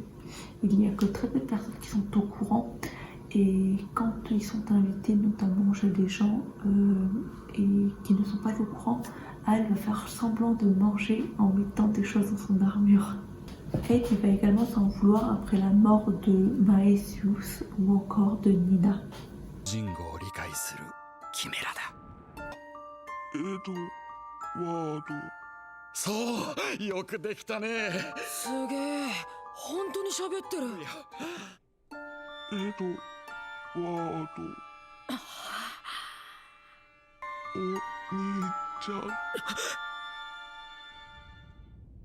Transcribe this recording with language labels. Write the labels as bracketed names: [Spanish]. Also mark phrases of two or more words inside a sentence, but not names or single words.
[French] Il n'y a que très peu de personnes qui sont au courant. Et quand ils sont invités notamment chez des gens et qui ne sont pas au courant, elle va faire semblant de manger en mettant des choses dans son armure. Ed il va également s'en vouloir après la mort de Maesius ou encore de Nina. [Japanese] 人語を理解するキメラだ。ワード。そうよくできたね。すげえ、本当に喋ってる。ワード。お兄ちゃん。